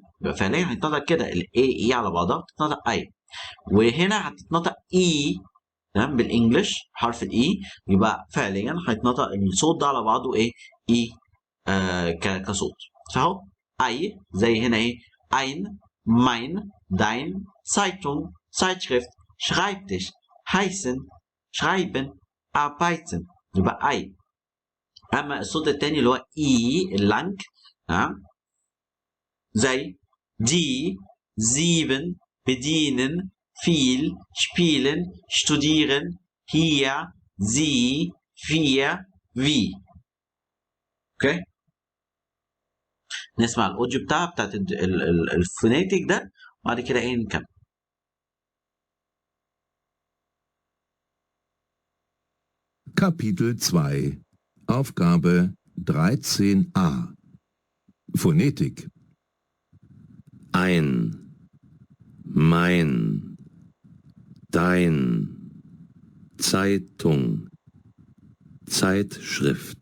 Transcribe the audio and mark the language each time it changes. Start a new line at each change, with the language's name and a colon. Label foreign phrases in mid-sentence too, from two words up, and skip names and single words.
Arabic: يبقى فعليا هتنطق كده الاي على بعضها بتتنطق اي، وهنا هتتنطق اي تمام بالانجلش حرف الاي، يبقى فعليا هيتنطق الصوت ده على بعضه ايه؟ اي كصوت. فاهو اي زي هنا ايه؟
German: ein mein dein Zeitung Zeitschrift Schreibtisch heißen schreiben arbeiten.
Arabic: يبقى اي. اما الصوت التاني اللي هو اي اللانج تمام زي
German: die sieben bedienen viel spielen studieren hier sie wir wie.
Arabic: اوكي. نسمع الاوديو بتاعت الفونيتيك ده وبعد كده ايه نكمل.
German: Kapitel 2 Aufgabe 13a Phonetik. Ein, mein, dein, Zeitung, Zeitschrift.